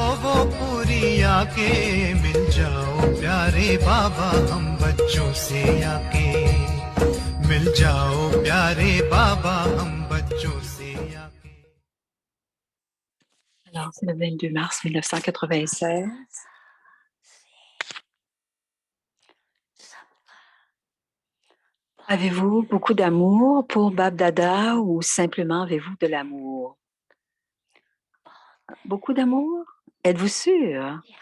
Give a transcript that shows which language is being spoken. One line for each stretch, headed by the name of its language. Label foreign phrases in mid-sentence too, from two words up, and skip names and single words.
Hindi: वो पूरी आके मिल जाओ प्यारे बाबा हम बच्चों से आके मिल जाओ प्यारे बाबा हम बच्चों से आके.
French: Alors, c'est le 22 mars 1996. Avez-vous beaucoup d'amour pour Bab-Dada ou simplement avez-vous de l'amour? Beaucoup d'amour? Êtes-vous sûr?